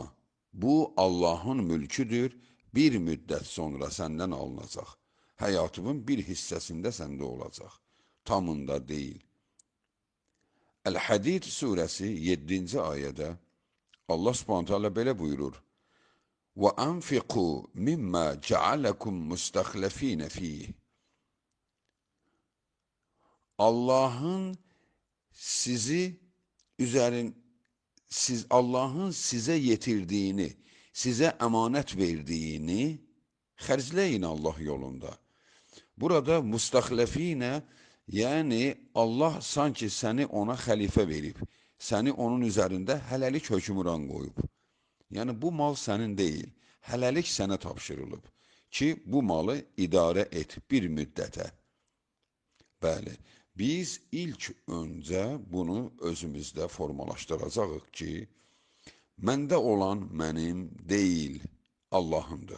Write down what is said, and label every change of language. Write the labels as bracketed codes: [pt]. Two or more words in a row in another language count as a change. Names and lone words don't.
[az] Bu Allahın mülküdür, bir müddət sonra səndən alınacaq. Həyatının bir hissəsində səndə olacaq, tamında deyil. Əl-Hədid surəsi 7-ci ayədə Allah Subhanahu taala belə buyurur. [ar] وَأَنْفِقُوا مِمَّا جَعَلَكُمْ مُسْتَخْلَف۪ينَ ف۪يهِ [tr] Allah'ın size yetirdiğini, size emanet verdiğini [az] xərcləyin Allah yolunda. Burada mustahlefine, yani Allah sanki seni ona xəlifə verib, [tr] seni onun üzerinde [az] hələlik hökmran qoyub. Yani bu mal sənin deyil, hələlik sənə tapşırılıb. ki, bu malı idarə et bir müddətə. Bəli, biz ilk öncə bunu özümüzdə formalaşdıracağıq ki, məndə olan mənim deyil, Allahındır.